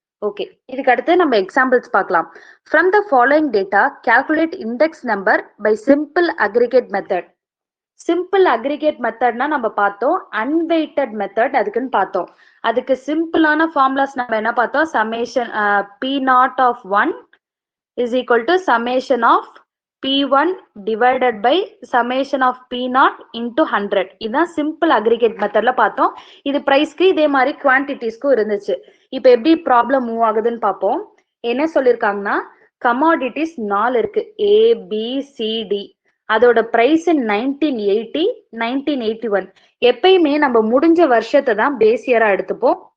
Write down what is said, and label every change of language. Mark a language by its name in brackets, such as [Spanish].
[Tamil] Okay, இதுக்கு அடுத்து நம்ம எக்ஸாம்பிள்ஸ் பார்க்கலாம். [English] From the following data, calculate index number by simple aggregate method. [Tamil] Simple aggregate மெத்தட்னா நம்ம பார்த்தோம், அன்வெயிட்டட் மெத்தட் அதுக்குன்னு பார்த்தோம். அதுக்கு சிம்பிளான ஃபார்முலாஸ் நம்ம என்ன பார்த்தோம், [English] Summation P0 of 1 is equal to summation of P1 divided by summation of P0 into 100. [Tamil] இதுதான் சிம்பிள் அக்ரிகேட் மெத்தட்ல பார்த்தோம். இது பிரைஸ்க்கு இதே மாதிரி குவான்டிட்டிஸ்க்கும் இருந்துச்சு. இப்ப எப்படி ப்ராப்ளம் மூவ் ஆகுதுன்னு பார்ப்போம். என்ன சொல்லியிருக்காங்கன்னா, கமாடிட்டிஸ் 4 இருக்கு, ABCD. அதோட பிரைஸ் 1980, 1981. எப்பயுமே நம்ம முடிஞ்ச வருஷத்தை தான் பேஸ் இயரா எடுத்துப்போம்.